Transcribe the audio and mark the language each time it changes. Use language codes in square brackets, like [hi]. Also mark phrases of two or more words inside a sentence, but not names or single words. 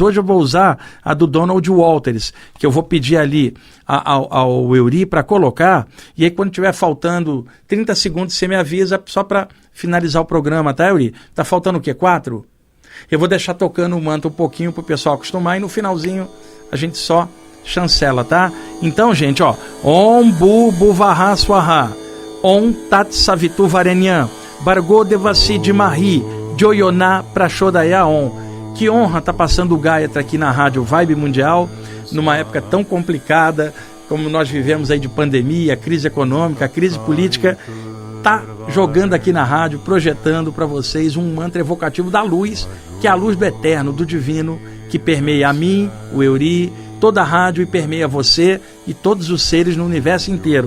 [pt] Hoje eu vou usar a do Donald Walters, que eu vou pedir ali ao Euri para colocar, e aí quando tiver faltando 30 segundos você me avisa só para finalizar o programa, tá, Euri? Tá faltando o quê? 4? Eu vou deixar tocando o manto um pouquinho pro pessoal acostumar e no finalzinho a gente só chancela, tá? Então, gente, ó, [sa] Om Bu Buvaha Swaha, Om Tat Savitu Varenyan, Bargo Devasi de Mahi, Joyoná Prachodaya Om. [pt] Que honra tá passando o Gayatri aqui na Rádio Vibe Mundial, numa época tão complicada como nós vivemos aí de pandemia, crise econômica, crise política. Tá jogando aqui na rádio, projetando para vocês um mantra evocativo da luz, que é a luz do eterno, do divino, que permeia a mim, o Euri, toda a rádio e permeia você e todos os seres no universo inteiro.